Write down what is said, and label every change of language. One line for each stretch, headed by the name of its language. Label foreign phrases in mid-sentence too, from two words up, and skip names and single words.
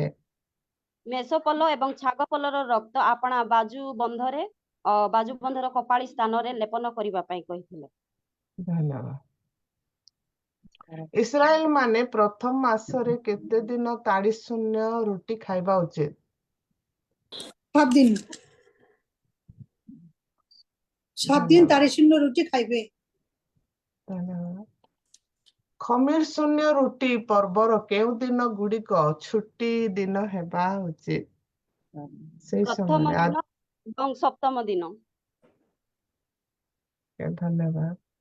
Odia: ମେଷପଲ ଏବଂ ଛାଗପଲର ରକ୍ତ ଆପଣା ବାଜୁବନ୍ଧର କପାଳି ସ୍ଥାନରେ ଲେପନ କରିବା ପାଇଁ କହିଥିଲେ। ଧନ୍ୟବାଦ। ଇସ୍ରାଏଲ ମାନେ ପ୍ରଥମ ମାସରେ କେତେ ଦିନ ତାଡ଼ି ଶୂନ୍ୟ ରୁଟି ଖାଇବା ଉଚିତ? 7 ଦିନ 7 ଦିନ ତାରେ ଶୂନ୍ୟ ରୁଟି ଖାଇବେ। ଧନ୍ୟବାଦ। ଖମିର ଶୂନ୍ୟ ରୁଟି ପର୍ବର କେଉଁ ଦିନ ଗୁଡ଼ିକ ଛୁଟି ଦିନ ହେବା ଉଚିତ? ସେଇ ପ୍ରଥମ ସମୟରେ ଦିନ ଏବଂ ସପ୍ତମ ଦିନ। ଧନ୍ୟବାଦ।